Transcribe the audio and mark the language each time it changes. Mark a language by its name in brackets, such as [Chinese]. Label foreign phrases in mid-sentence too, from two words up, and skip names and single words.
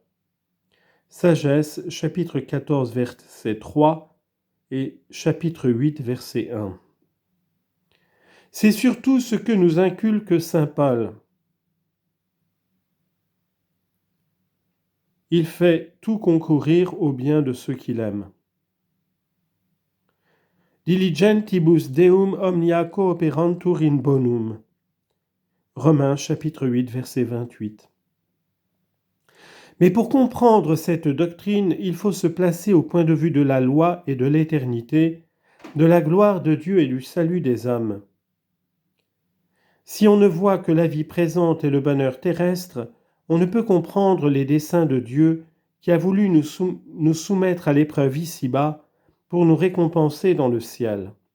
[French] Sagesse, chapitre 14, verset 3 et chapitre 8, verset 1. C'est surtout ce que nous inculque saint Paul. Il fait tout concourir au bien de ceux qu'il aime. [Latin] Diligentibus Deum omnia cooperantur in bonum. [French] Romains chapitre 8, verset 28. Mais pour comprendre cette doctrine, il faut se placer au point de vue de la loi et de l'éternité, de la gloire de Dieu et du salut des hommes. Si on ne voit que la vie présente et le bonheur terrestre, on ne peut comprendre les desseins de Dieu qui a voulu nous soumettre à l'épreuve ici-bas pour nous récompenser dans le ciel.